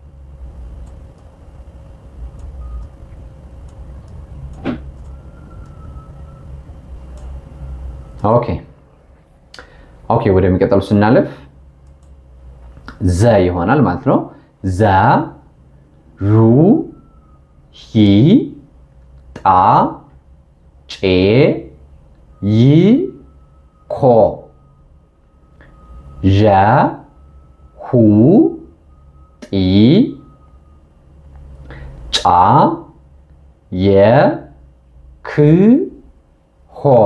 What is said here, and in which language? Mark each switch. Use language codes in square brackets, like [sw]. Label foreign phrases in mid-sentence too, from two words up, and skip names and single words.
[am] ኦኬ ወደሚቀጥሉ ስናልፍ ዘ ይሆናል ማለት ነው ዘ ሩ ሂ ጣ ጬ ይ ኮ ዠ ሁ ጢ ጫ የ ክ ሆ